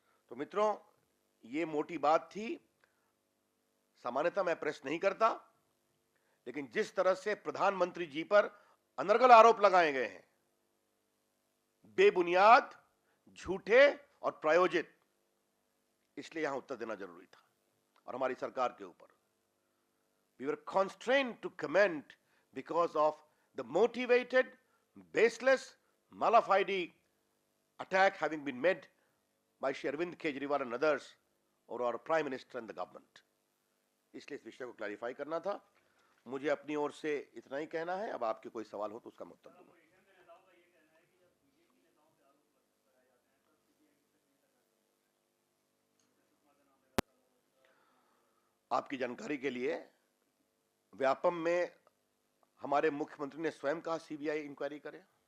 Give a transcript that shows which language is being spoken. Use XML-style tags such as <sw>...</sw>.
<hi>तो मित्रों, ये मोटी बात थी। सामान्यतः मैं प्रेस नहीं करता, लेकिन जिस तरह से प्रधानमंत्री जी पर अनर्गल आरोप लगाए गए हैं, बेबुनियाद, झूठे और प्रायोजित, इसलिए यहां उत्तर देना जरूरी था। और हमारी सरकार के ऊपर</hi> <en>we were constrained to comment because of the motivated, baseless, mala fide attack having been made by Shri Arvind Kejriwal and others और our Prime Minister and the government.</en> <hi>इसलिए इस विषय को क्लैरिफाई करना था. मुझे अपनी ओर से इतना ही कहना है. अब आपके कोई सवाल हो तो उसका मैं उत्तर दूंगा. आपकी जानकारी के लिए व्यापम में हमारे मुख्यमंत्री ने स्वयं कहा सीबीआई इंक्वायरी करे.</hi>